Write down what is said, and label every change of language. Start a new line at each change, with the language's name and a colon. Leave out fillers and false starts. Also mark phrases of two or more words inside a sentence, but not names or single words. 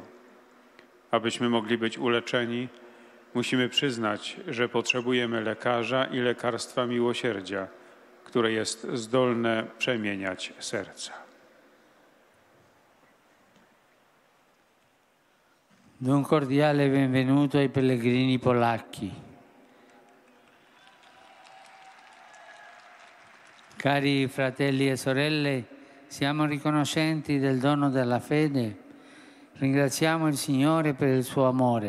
Polish: Abyśmy mogli być uleczeni, musimy przyznać, że potrzebujemy lekarza i lekarstwa miłosierdzia, które jest zdolne przemieniać serca.
Italian: Do un cordiale benvenuto ai pellegrini polacchi. Cari fratelli e sorelle, siamo riconoscenti del dono della fede. Ringraziamo il Signore per il suo amore.